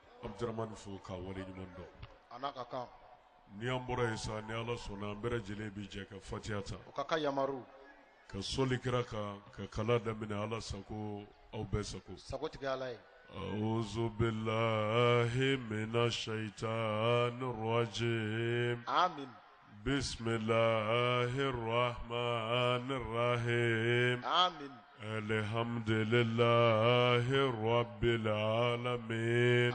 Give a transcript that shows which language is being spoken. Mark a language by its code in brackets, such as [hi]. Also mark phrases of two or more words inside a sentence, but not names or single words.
[bm] Abdurrahman fo ka wale ɲuman dɔn. Anaka kan. Ni an bɔra yen sa ni Ala sɔnna an bɛɛ lajɛlen bi jɛ ka Fatiha ta. O ka kan yamaru. Ka sɔli kira kan ka kala daminɛ Ala sago aw bɛɛ sago. Sago tigɛ Ala ye. [ar] أعوذ بالله من الشيطان الرجيم آمين. بسم الله الرحمن الرحيم آمين. الحمد لله رب العالمين